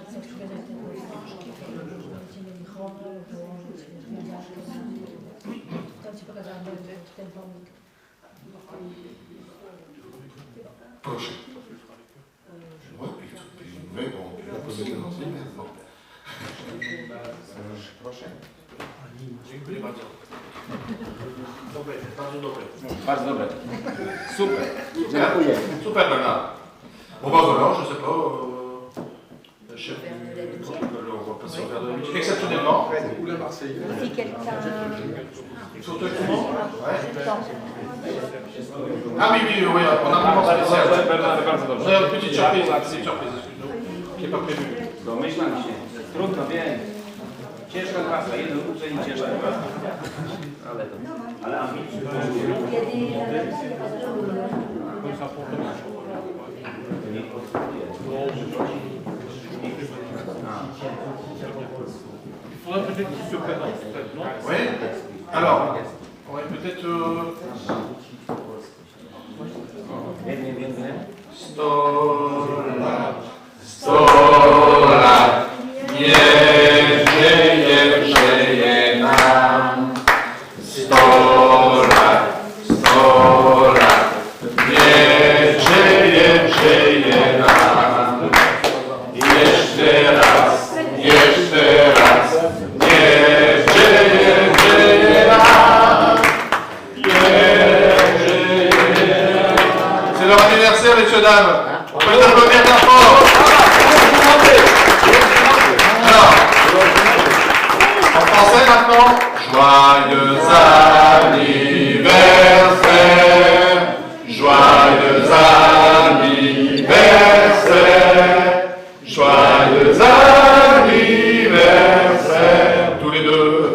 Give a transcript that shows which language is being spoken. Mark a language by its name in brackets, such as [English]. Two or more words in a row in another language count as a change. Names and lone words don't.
[French] Prochain. Ouais, mais bon, on peut poser dans les mains. Prochain. [Polish] Dziękuję bardzo. Dobre, bardzo dobre. Bardzo dobre. Super. Dziękuję. Super, [French] Bernard. Bon, bah voilà, je sais pas. Le chef du protocole, on va passer au verre de la musique. Exceptionnellement. Ou la Marseillaise. Si quelqu'un. Surtout tout le monde. Ouais. Ah oui, oui, oui, on a un moment spécial. On a une petite surprise, excuse-nous, qui n'est pas prévue. [Polish] Domyślam się. Trudno, wiem. Ciężka praca, jedno uczeń ciężka praca. Ale ambitnie. [French] Il faudrait peut-être qu'il se présente, peut-être, non? Oui. Alors, on va peut-être... [Polish] Sto lat, niech żyje nam. 100 lat, niech żyje nam. Jeszcze raz, niech żyje nam. [French] C'est leur anniversaire, messieurs, dames. On peut les applaudir bien fort. Alors, en français maintenant. Joyeux anniversaire, joyeux anniversaire, joyeux anniversaire, tous les deux.